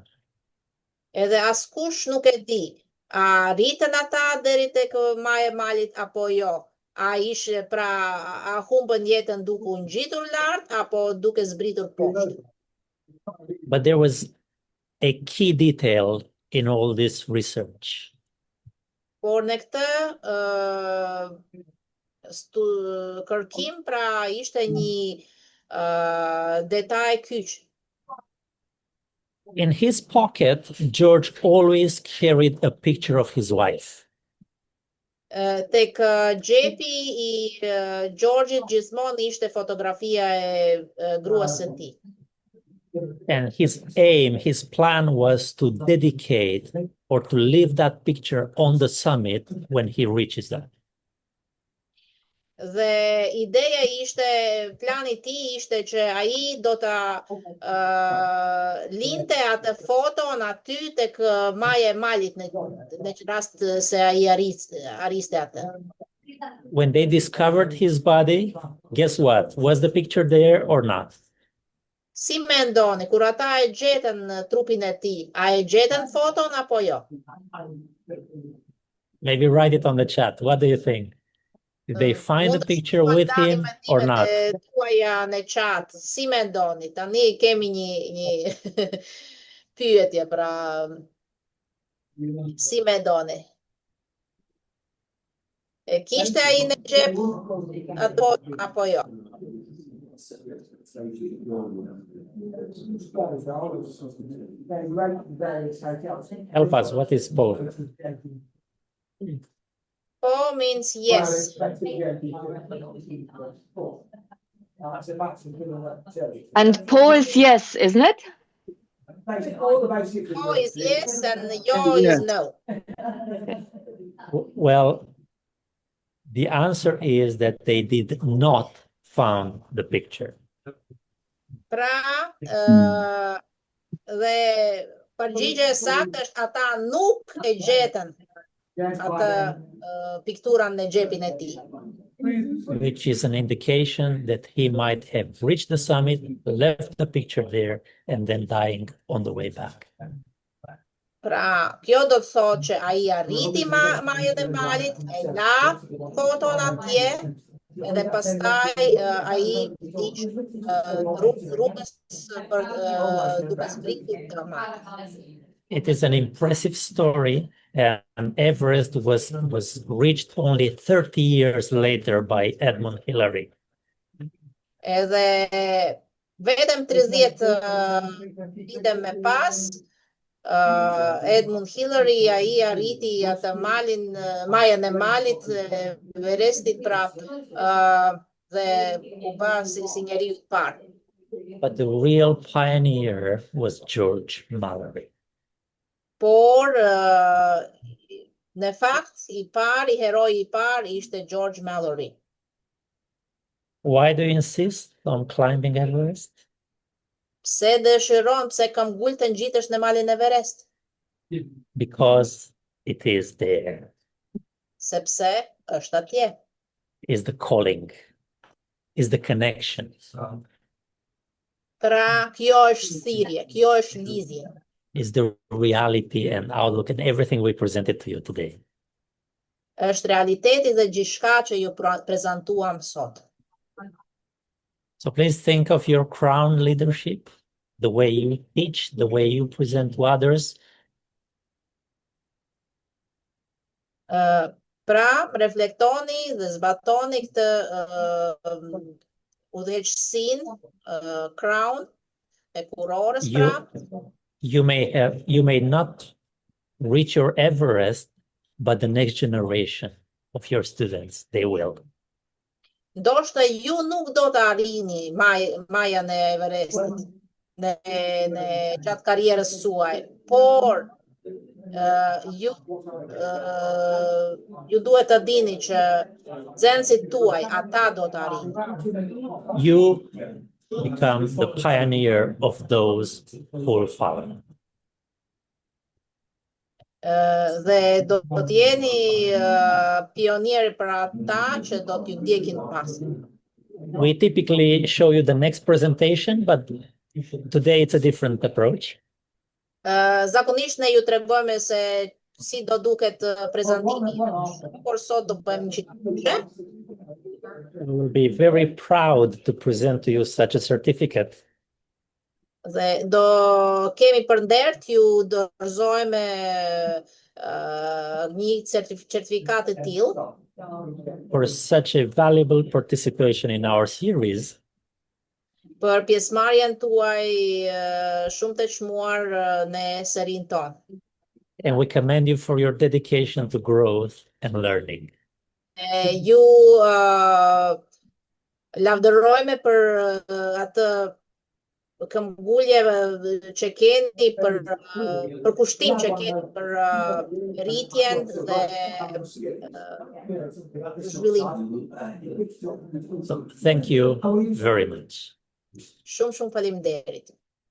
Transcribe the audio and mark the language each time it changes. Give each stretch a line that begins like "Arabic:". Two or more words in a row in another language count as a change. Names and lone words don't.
Albanian: Edhe askush nuk e di, a rritën ata deri tek maja e malit apo jo. A humbën jetën duke u ngjitur lart apo duke zbritur poshtë.
English: But there was a key detail in all this research.
Albanian: Por në këtë kërkim ishte një detaj kyç.
English: In his pocket, George always carried a picture of his wife.
Albanian: Tek xhepi I George-it gjithmonë ishte fotografia e gruas së tij.
English: And his aim, his plan was to dedicate or to leave that picture on the summit when he reaches that.
Albanian: Dhe ideja plani I tij ishte që ai do ta linte atë foton aty tek maja e malit në rast se ai ariste atë.
English: When they discovered his body, guess what? Was the picture there or not?
Albanian: Si mendoni, kur ata e gjetën trupin e tij, a e gjetën foton apo jo?
English: Maybe write it on the chat. What do you think? Did they find the picture with him or not?
Albanian: Tuaja në chat, si mendoni? Tani kemi një pyetje, pra si mendoni? E kishte ai në xhep ato apo jo?
English: Help us, what is both? Po means yes. And po is yes, isn't it? Po is yes and yo is no. Well, the answer is that they did not found the picture.
Albanian: Pra, dhe përgjigja e saktë është ata nuk e gjetën atë pikturën në xhepin e tij.
English: Which is an indication that he might have reached the summit, left the picture there, and then dying on the way back.
Albanian: Pra, kjo do të thotë që ai arriti majën e malit, e la foton atje, edhe pastaj ai ish rrugës për duke zbritur të malit.
English: It is an impressive story, and Everest was reached only 30 years later by Edmund Hillary.
Albanian: Edhe vetëm 30 vite më pas, Edmund Hillary ai arriti atë majën e malit Everestit, pra dhe u bë si njeriu I parë.
English: But the real pioneer was George Mallory.
Albanian: Por në fakt heroi I parë ishte George Mallory.
English: Why do you insist on climbing Everest?
Albanian: Pse kam ngul të ngjitesh në malin Everest?
English: Because it is there.
Albanian: Sepse është atje.
English: Is the calling, is the connection.
Albanian: Pra, kjo është thirrje, kjo është lidhje.
English: Is the reality and outlook and everything we presented to you today.
Albanian: Është realiteti dhe gjithçka që ju prezantuam sot.
English: So please think of your crown leadership, the way you teach, the way you present to others.
Albanian: Pra, reflektoni dhe zbatoni këtë udhëheqësinë, crown e kurorës, pra.
English: You may not reach your Everest, but the next generation of your students, they will.
Albanian: Ndoshta ju nuk do të arrini majën e Everestit në gjatë karrierës suaj, por ju duhet të dini që nxënësit tuaj ata do të arrini.
English: You become the pioneer of those who will follow.
Albanian: Dhe do të jeni pionieri për ata që do t'ju ndjekin pas.
English: We typically show you the next presentation, but today it's a different approach.
Albanian: Zakonisht ne ju tregojmë se si do duket prezantimi, por sot do bëjmë qitëshe.
English: We will be very proud to present to you such a certificate.
Albanian: Dhe do kemi për nder t'ju dorëzojmë një certifikat të tillë for such a valuable participation in our series. Për pjesëmarrjen tuaj shumë të çmuar në serinë tonë.
English: And we commend you for your dedication to growth and learning.
Albanian: Ju lavdërojmë për atë këmbgulje që keni për kushtim që keni për rritjen dhe zhvillim.
English: So thank you very much.
Albanian: Shumë faleminderit.